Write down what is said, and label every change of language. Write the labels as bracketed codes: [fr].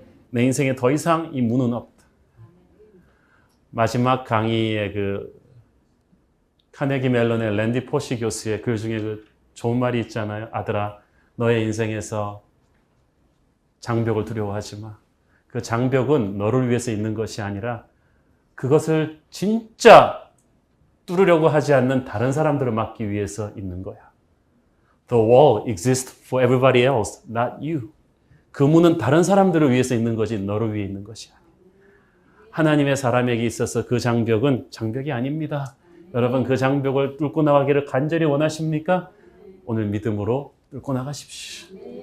[ko] 내 인생에 더 이상 이 문은 없다. 마지막 강의의 그 카네기 멜론의 랜디 포시 교수의 글 중에 그 좋은 말이 있잖아요. 아들아 너의 인생에서 장벽을 두려워하지 마. 그 장벽은 너를 위해서 있는 것이 아니라 그것을 진짜 뚫으려고 하지 않는 다른 사람들을 막기 위해서 있는 거야. [en] The wall exists for everybody else, not you. [ko] 그 문은 다른 사람들을 위해서 있는 거지 너를 위해 있는 것이 아니야. 하나님의 사람에게 있어서 그 장벽은 장벽이 아닙니다. 여러분 그 장벽을 뚫고 나가기를 간절히 원하십니까? 오늘 믿음으로 뚫고 나가십시오.